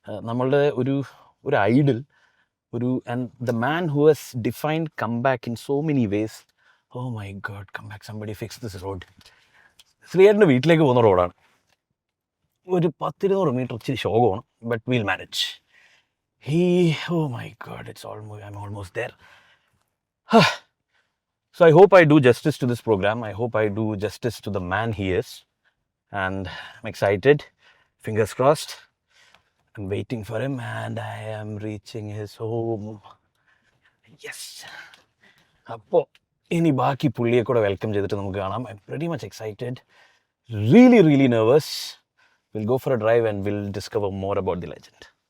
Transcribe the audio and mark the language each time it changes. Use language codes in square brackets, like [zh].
[ml] നമ്മളുടെ ഒരു Idol, [en] And the man who has defined come back in so many ways. Oh my god, come back, somebody fix this road. [ml] ശ്രീയേട്ടൻ്റെ വീട്ടിലേക്ക് പോകുന്ന റോഡാണ്. ഒരു 10-20 metre ഇച്ചിരി ശോകമാണ്, [en] But will manage. Oh my god, I'm almost there. So I hope I do justice to this program. I hope I do justice to the man he is. And I'm excited. Fingers crossed. I'm waiting for him and I am reaching his home. Yes. [ml] അപ്പോൾ ഇനി ബാക്കി പുള്ളിയെ കൂടെ welcome ചെയ്തിട്ട് നമുക്ക് കാണാം. [en] I'm pretty much excited. Really nervous. We'll go for a drive and we'll discover more about the legend.